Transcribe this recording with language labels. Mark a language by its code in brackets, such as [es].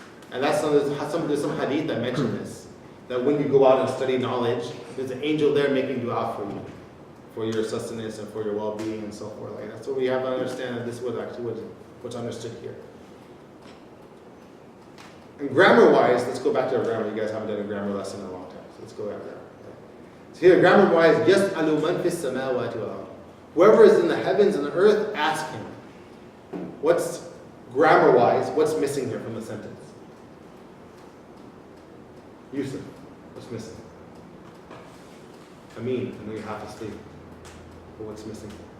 [en] And there's some hadith that mention this, that when you go out and study knowledge, there's an angel there making dua for you, for your sustenance and for your well-being and so forth. Like that. So we have to understand that this was actually what's understood here. And grammar-wise, let's go back to our grammar. You guys haven't done a grammar lesson in a long time, so let's go back there. So here, grammar-wise, [ar] يَسْأَلُ مَنْ فِي السَّمَاوَاتِ وَالْأَرْضِ. [en] Whoever is in the heavens and the earth, ask him. What's grammar-wise, what's missing here from the sentence? Yusuf, what's missing? Amin, I know you have to sleep. But what's missing?